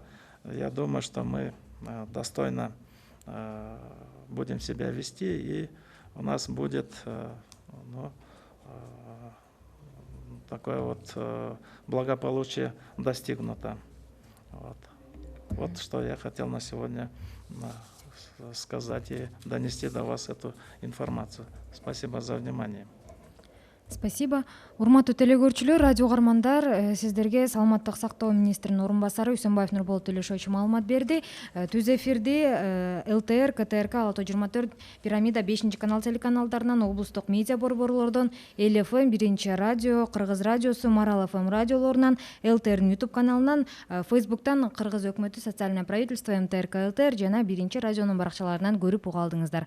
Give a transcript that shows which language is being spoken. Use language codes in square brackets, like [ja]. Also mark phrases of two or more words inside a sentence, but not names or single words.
[ru] Я думаю, что мы достойно будем себя вести, и у нас будет такое вот благополучие достигнуто. Вот что я хотел на сегодня сказать и донести до вас эту информацию. Спасибо за внимание. Спасибо. [ky] Урматтуу телегөрчүлөр, радио угармандар, сиздерге саламаттык сактоо министринин орун басары Үсөнбаев Нурболот Төлөшович маалымат берди. Түз эфирди ЛТР, КТРК, Ала 24, Пирамида 5 канал телеканалдарынан, облустук медиа борборлордон, ЛФМ 1 радио, Кыргыз радиосу, Марал ФМ радиолорунан, ЛТРнин YouTube каналынан, Facebooктан Кыргыз өкмөтү [ru] социальное правительство [ky] МТРК ЛТР жана 1 радионун баракчаларынан көрүп уга алдыңыздар.